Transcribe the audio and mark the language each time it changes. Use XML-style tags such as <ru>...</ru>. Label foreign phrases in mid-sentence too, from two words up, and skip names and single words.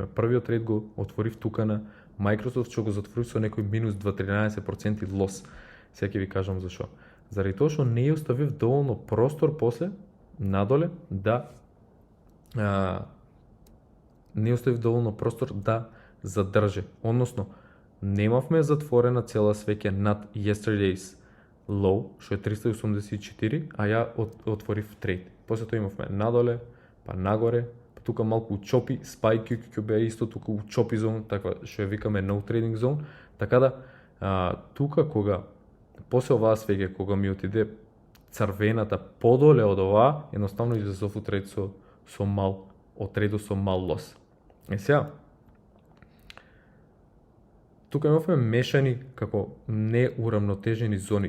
<mk>Првиот трейд го отворив тука на Microsoft, што го затворив со некој минус 2,13% лос. Сега ќе ви кажам зашо. Заради тоа што не ја оставив доволно простор после надоле да задржи. Односно, немавме затворена цела свеќа над</mk> <en>yesterday's low,</en> <mk>што е 384, а ја отворив трейд. После тоа имавме надоле, па нагоре, па тука малку учопи, SPY QQQ беа исто тука учопи зон, таква што ја викаме</mk> <en>no trading zone,</en> <mk>така да тука кога после оваа свеќе кога ми отиде црвената подоле од оваа, едноставно излезов у трейд со мал, од трейдот со мал лос. Сега тука имавме мешани како неурамнотежени зони.</mk>